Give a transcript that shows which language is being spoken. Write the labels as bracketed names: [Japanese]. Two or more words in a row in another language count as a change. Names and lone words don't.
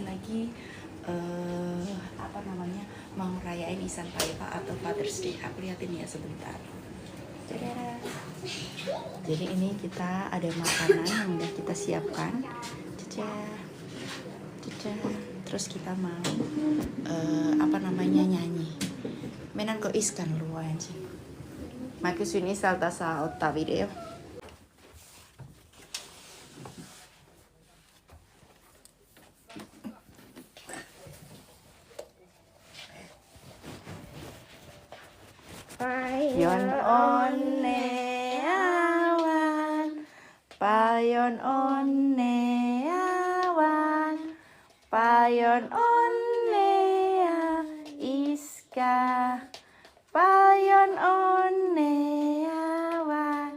[Indonesian] lagi apa namanya, mau rayain [Finnish] Isan Paiva [Indonesian] atau [English] Father's Day. [Indonesian] Aku liatin ya sebentar. Jadi ini kita ada makanan yang udah kita siapkan. Terus kita mau apa namanya, nyanyi. Menanko iskan luensi. [Finnish] Mä kysyn isältä, saa ottaa video. Paljon onnea vaan, paljon onnea vaan, paljon onnea iskä, paljon onnea vaan.